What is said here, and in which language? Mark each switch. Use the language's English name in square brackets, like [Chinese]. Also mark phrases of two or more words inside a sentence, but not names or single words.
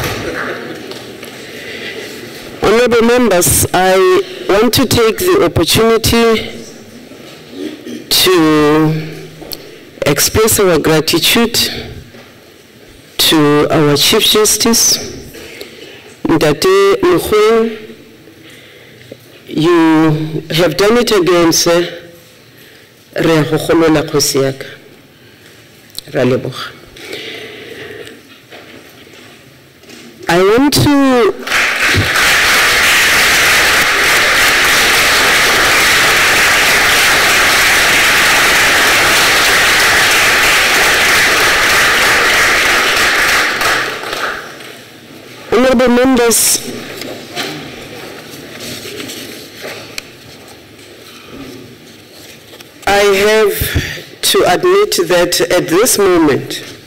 [English] Honorable members, I want to take the opportunity to express our gratitude to our Chief Justice, Ntate Mkhweng, you have done it again, sir. [Tswana] Re a go golola kgosi ya ka. Ra leboga. [English] I want to honorable members, I have to admit that at this moment,